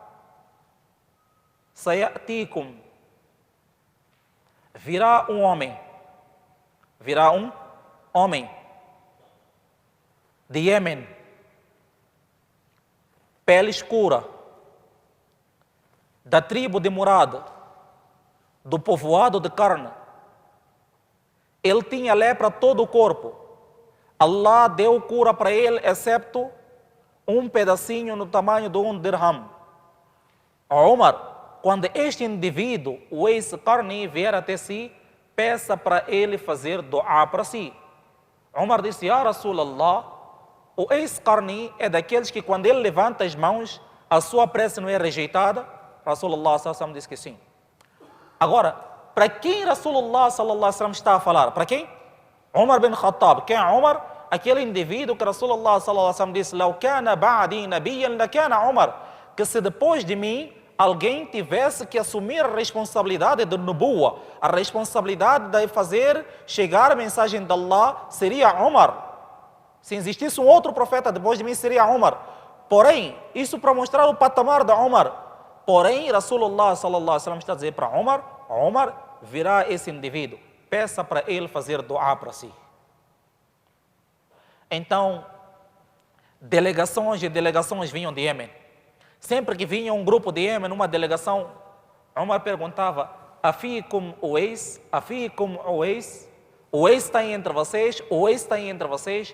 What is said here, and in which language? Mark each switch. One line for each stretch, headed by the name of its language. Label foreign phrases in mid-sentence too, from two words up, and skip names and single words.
Arabic: sayatikum,
Portuguese: virá um homem de Iêmen, pele escura, da tribo de Murad, do povoado de Qarn. Ele tinha lepra todo o corpo. Allah deu cura para ele, excepto um pedacinho no tamanho de um dirham. Umar, quando este indivíduo, o Uwais Qarni, vier até si, peça para ele fazer dua para si. Umar disse,
Arabic: يا رسول الله,
Portuguese: o Uwais Qarni é daqueles que quando ele levanta as mãos, a sua prece não é rejeitada?
Arabic: رسول الله صلى الله عليه وسلم
Portuguese: disse que sim. Agora, para quem
Arabic: رسول الله صلى الله عليه وسلم
Portuguese: está a falar? Para quem? Umar bin Khattab. Quem é Umar? Aquele indivíduo que
Arabic: رسول الله صلى الله عليه وسلم
Portuguese: disse,
Arabic: "لو كان بعدي نبيا لكان عمر",
Portuguese: que se depois de mim alguém tivesse que assumir a responsabilidade de nubuwa, a responsabilidade de fazer chegar a mensagem de Allah, seria Umar. Se existisse um outro profeta depois de mim, seria Umar. Porém, isso para mostrar o patamar de Umar. Porém,
Arabic: رسول الله صلى الله عليه وسلم
Portuguese: está a dizer para Umar, Umar, virá esse indivíduo, peça para ele fazer dua para si. Então, delegações e delegações vinham de Iêmen. Sempre que vinha um grupo de Iêmen, uma delegação, Umar perguntava,
Arabic: أفيكم أويس أفيكم أويس,
Portuguese: Uwais está aí entre vocês, Uwais está aí entre vocês.